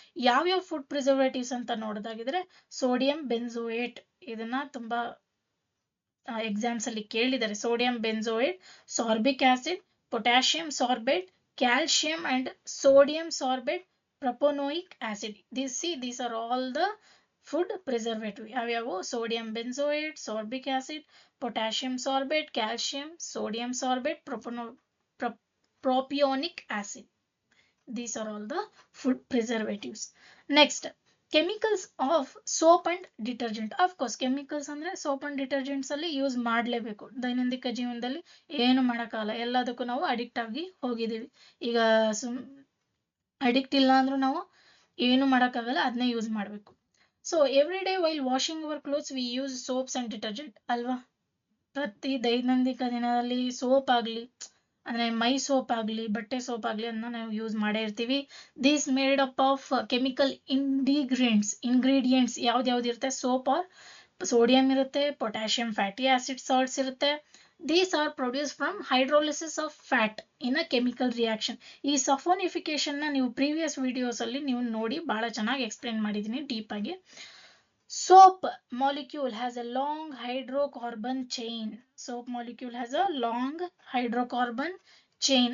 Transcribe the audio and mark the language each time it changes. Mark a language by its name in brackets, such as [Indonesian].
[Kannada] ಯಾವ್ಯಾವ food preservatives ಅಂತ ನೋಡೋದಾಗಿದ್ರೆ, sodium benzoate, ಇದನ್ನ ತುಂಬಾ ಎಕ್ಸಾಮ್ಸ್ ಅಲ್ಲಿ ಕೇಳಿದ್ದಾರೆ. [English] Sodium benzoate, sorbic acid, potassium sorbate, calcium and sodium sorbate, propanoic acid. These are all the food preservative. [Kannada] ಯಾವ್ಯಾವು? [English] Sodium benzoate, sorbic acid, potassium sorbate, calcium, sodium sorbate, propionic acid. These are all the food preservatives. Next, chemicals of soap and detergent. Of course, [Kannada] chemicals ಅಂದ್ರೆ soap and detergents ಅಲ್ಲಿ use ಮಾಡಲೇಬೇಕು. ದೈನಂದಿನ ಜೀವನದಲ್ಲಿ ಏನು ಮಾಡೋಕ್ಕಾಗಲ್ಲ, ಎಲ್ಲದಕ್ಕೂ ನಾವು ಅಡಿಕ್ಟ್ ಆಗಿ ಹೋಗಿದ್ದೀವಿ. ಈಗ ಅಡಿಕ್ಟ್ ಇಲ್ಲ ಅಂದ್ರೂ ನಾವು ಏನು ಮಾಡೋಕ್ಕಾಗಲ್ಲ, ಅದನ್ನೇ ಯೂಸ್ ಮಾಡಬೇಕು. [English] so every day while washing our clothes we use soaps and detergent [Kannada] ಅಲ್ವಾ. ಪ್ರತಿ ದೈನಂದಿನ ದಿನದಲ್ಲಿ ಸೋಪ್ ಆಗಲಿ, ಅಂದ್ರೆ ಮೈ ಸೋಪ್ ಆಗಲಿ, ಬಟ್ಟೆ ಸೋಪ್ ಆಗಲಿ, ಅದನ್ನ ನಾವು ಯೂಸ್ ಮಾಡೇ ಇರ್ತೀವಿ. [English] these made up of chemical ingredients [Kannada] ಯಾವ್ದು ಇರುತ್ತೆ? ಸೋಪ್ ಆರ್ ಸೋಡಿಯಂ ಇರುತ್ತೆ, ಪೊಟ್ಯಾಷಿಯಂ ಫ್ಯಾಟಿ ಆಸಿಡ್ ಸಾಲ್ಟ್ಸ್ ಇರುತ್ತೆ. [English] These are produced from hydrolysis of fat in a chemical reaction. [Kannada] ಈ ಸಫೋನಿಫಿಕೇಶನ್ ನ ನೀವು ಪ್ರೀವಿಯಸ್ ವಿಡಿಯೋಸ್ ಅಲ್ಲಿ ನೀವು ನೋಡಿ ಬಹಳ ಚೆನ್ನಾಗಿ ಎಕ್ಸ್ಪ್ಲೇನ್ ಮಾಡಿದೀನಿ ಡೀಪ್ ಆಗಿ. [English] Soap molecule has a long hydrocarbon chain. Soap molecule has a long hydrocarbon chain.